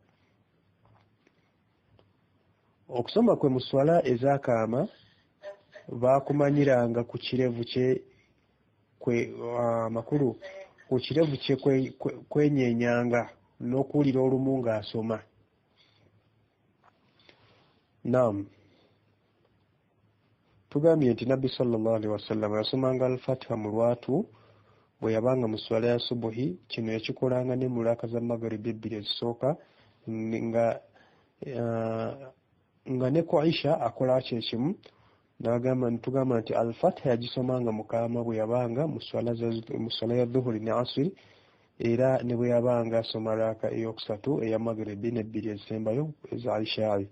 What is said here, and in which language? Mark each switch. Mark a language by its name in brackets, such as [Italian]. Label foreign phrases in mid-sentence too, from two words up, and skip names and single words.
[Ganda] Okusoma kwe mu swala ez'akaama baakumanyiranga ku kirevu kye amakulu ku kirevu kye kwenyenyanga n'okuwulira olumu ng'asoma. Naam, tugambye nti Nabbi [Arabic] صلى الله عليه وسلم [Ganda] yasomanga al-Fatiha mu lwatu bwe yabanga mu swala ya subuhi. Kino yakikolanga ne mu raka za magaribi ebbiri ezisooka, nga ne ku Aisha akola kyekimu. Tugamba nti al-Fatiha yagisomanga mukama bwe yabanga mu swala ya dhuhuri ne asiri, era ne bwe yabanga asoma raka eyokusatu eya magaribi n'ebbiri ezisembayo eza Aisha.